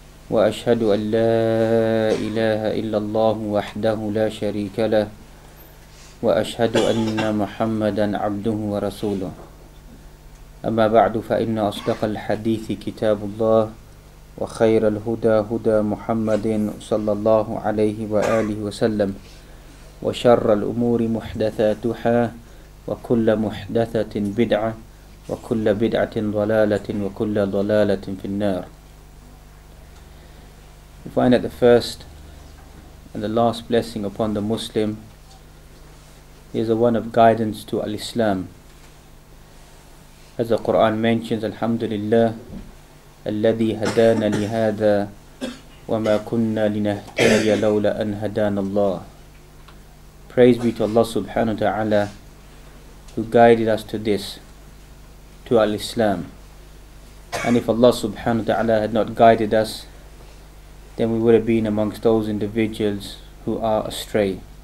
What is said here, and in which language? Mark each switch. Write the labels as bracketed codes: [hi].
[ar] وأشهد أن لا إله إلا الله وحده لا شريك له وأشهد أن محمدا عبده ورسوله أما بعد فإن أصدق الحديث كتاب الله وخير الهدى هدى محمد صلى الله عليه وآله وسلم وشر الأمور محدثاتها وكل محدثة بدعة وكل بدعة ضلالة وكل ضلالة في النار. [en] We find that the first and the last blessing upon the Muslim is the one of guidance to al-Islam. As the Quran mentions, Alhamdulillah, [ar] الذي هدانا لهذا وما كنا لنهتدي لولا أن هدانا الله. [en] Praise be to Allah subhanahu wa ta'ala who guided us to this, to al-Islam. And if Allah subhanahu wa ta'ala had not guided us, then we would have been amongst those individuals who are astray.